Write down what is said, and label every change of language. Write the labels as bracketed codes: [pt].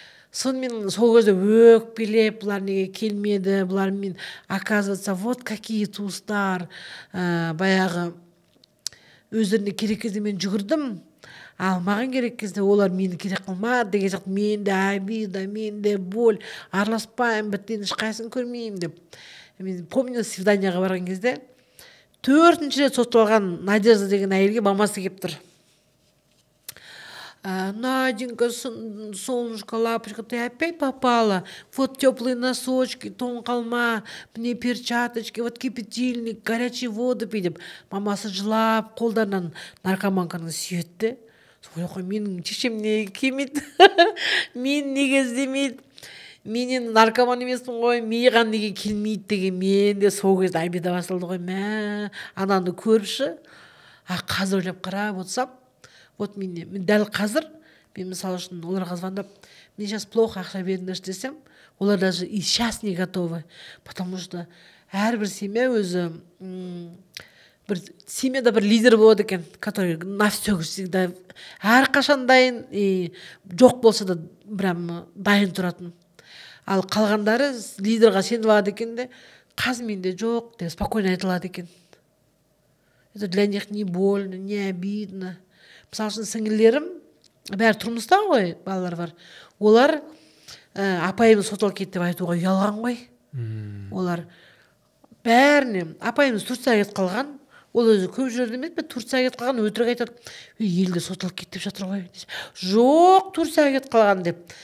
[kk] Сонымен сол кезде өкпелеп, бұлар неге келмеді, бұлар мен, [ru] оказывается, вот какие [kk] туыстар, баяғы өздеріне керек кезде мен жүгірдім, ал маған керек кезде олар мені керек қылмады деген сияқты, менде обида, менде боль, араласпаймын, біттен ешқайсысын көрмеймін деп. Мен [ru] помню, [kk] свиданияға барған кезде 4-ші рет сотталған Надежда деген әйелге мамасы келіп тұр. [ru] Наденька, солнышко, лапочка, ты опять попала? Вот теплые носочки, тон қалма, мне перчаточки, вот кипятильник, горячие воды пей деп. [kk] Мамасы жылап, қолдарынан наркоманканы сүйетті. Сол менің шешем неге келмейді? Мен неге іздемейді? Менен наркоман емеспін ғой, миған неге келмейді деген мен де сол кезде обида басылды ғой. Мә, ананы көріпші. Қазір ойлап қарап отырсам, вот мен дәл қазір, мен мысалы үшін оларға звондап, [ru] мне сейчас плохо [kk] ақша беріңдерші десем, олар [ru] даже и сейчас не готовы. Потому что [kk] әрбір семья өзі, бір семьяда бір лидер болады екен, [ru] который на все всегда [kk] әрқашан дайын, и жоқ болса да прям дайын тұратын. Ал қалғандары лидерға сеніп алады екен де, қазір менде жоқ деп спокойно айтылады екен. [ru] Это для них не больно, не обидно. [kk] Мысалы үшін сіңілерім, бәрі тұрмыста ғой, балалар бар. Олар апайымыз сотталып кетті деп айтуға ұялған ғой. Олар бәріне, апайымыз Турцияға кетіп қалған, ол өзі көп жерде емес пе, Турцияға кетіп қалған, өтірік айтады. Елде сотталып кетті деп жатыр ғой. Жоқ, Турцияға кетіп қалған деп.